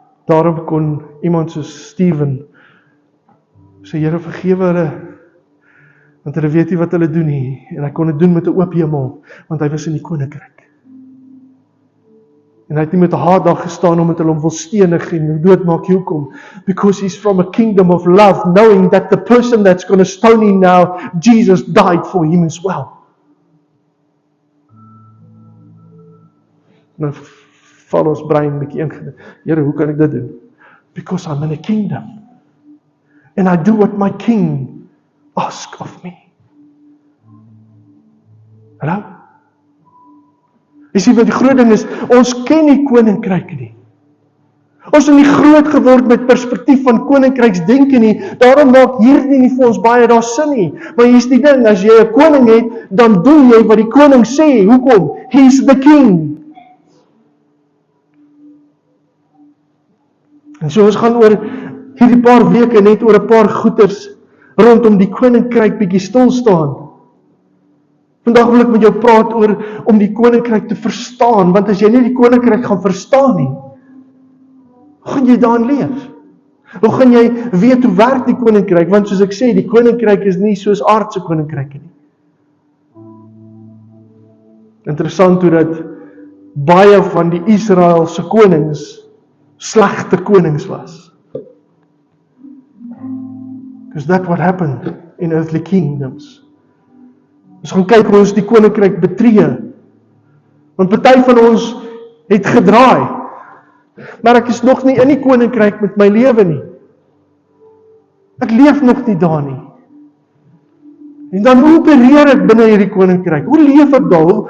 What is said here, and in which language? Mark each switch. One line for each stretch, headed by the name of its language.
Afrikaans: Daarom kon iemand soos Steven sê, Here, vergewe hulle, want hulle weet nie wat hulle doen nie, en hy kon dit doen met 'n oop hemel, want hy was in die koninkryk. En hy het nie met 'n haat daar gestaan omdat hulle hom wil stenig en doodmaak. Hoekom?
English: Because he's from a kingdom of love, knowing that the person that's going to stone him now, Jesus died for him as well.
Afrikaans: Nou val ons brein 'n bietjie in. Here, hoe kan ek dit doen?
English: Because I'm in a kingdom. And I do what my king asks of me.
Afrikaans: Hallo? Jy sien wat die groot ding is, ons ken nie koninkryke nie. Ons het nie groot geword met perspektief van koninkryksdenke nie, daarom maak hierdie nie vir ons baie daar sin nie. Maar hier's die ding, as jy 'n koning het, dan doen jy wat die koning sê. Hoekom?
English: He's the king.
Afrikaans: En so ons gaan oor hierdie paar weke net oor 'n paar goeters rondom die koninkryk bietjie stil staan. Vandag wil ek met jou praat oor om die koninkryk te verstaan, want as jy nie die koninkryk gaan verstaan nie, hoe gaan jy daarin leef? Hoe gaan jy weet hoe werk die koninkryk? Want soos ek sê, die koninkryk is nie soos aardse koninkryke nie. Interessant hoe dat baie van die Israeliese konings slegte konings was.
English: Because that's what happened in earthly kingdoms.
Afrikaans: Ons gaan kyk hoe ons die koninkryk betree. Want party van ons het gedraai, maar ek is nog nie in die koninkryk met my lewe nie. Ek leef nog nie daar nie. En dan hoe opereer ek binne hierdie koninkryk? Hoe leef ek daar?